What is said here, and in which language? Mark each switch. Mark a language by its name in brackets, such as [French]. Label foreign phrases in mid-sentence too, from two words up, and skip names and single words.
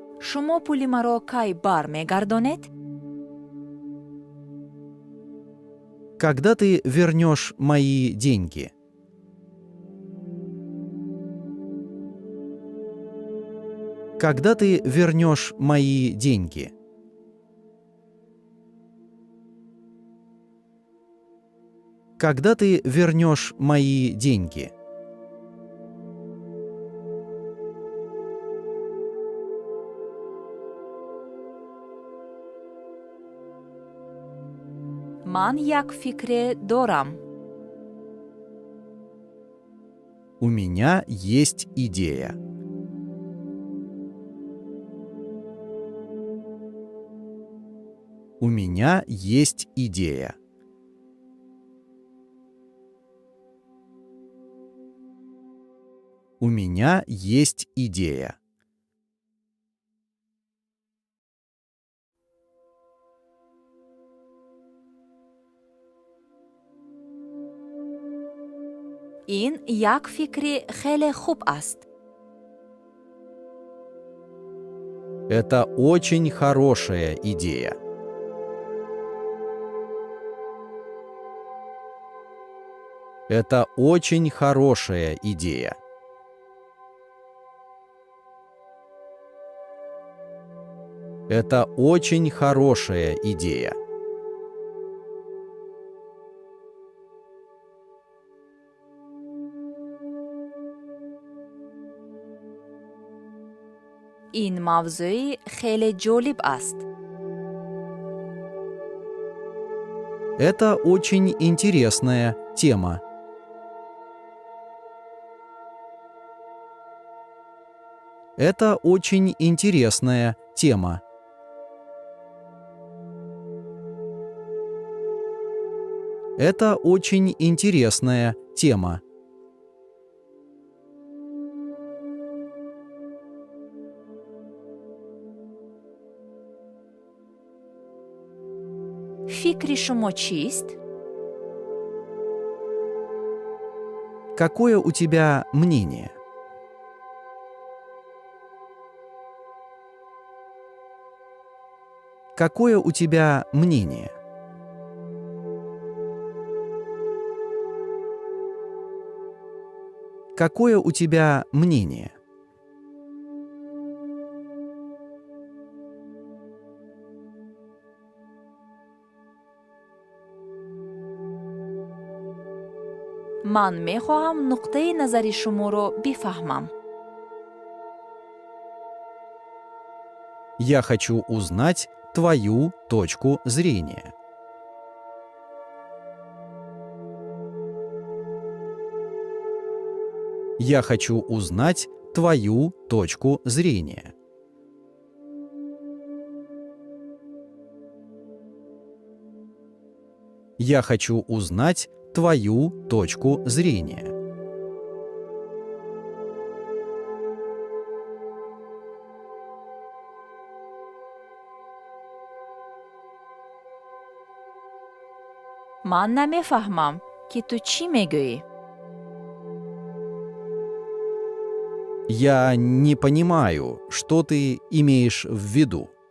[Tajik] шумо пули маро кай бармегардонед? [Russian] Когда ты вернешь мои деньги? Когда ты вернешь мои деньги? Когда ты вернешь мои деньги? [Tajik] Ман як фикре дорам. [Russian] У меня есть идея. У меня есть идея. У меня есть идея. [Tajik] ин як фикри хеле хуб аст. [Russian] Это очень хорошая идея. Это очень хорошая идея. Это очень хорошая идея. [Tajik] ин мавзӯи хеле ҷолиб аст. [Russian] Это очень интересная тема. Это очень интересная тема. Это очень интересная тема. [Tajik] фикри шумо чист? [Russian] Какое у тебя мнение? Какое у тебя мнение? Какое у тебя мнение? [Tajik] ман мехоҳам нуқтаи назари шуморо бифаҳмам. [Russian] Я хочу узнать твою точку зрения. Я хочу узнать твою точку зрения. Я хочу узнать твою точку зрения. [Tajik] ман намефаҳмам, ки ту чӣ мегӯӣ. [Russian] Я не понимаю, что ты имеешь в виду.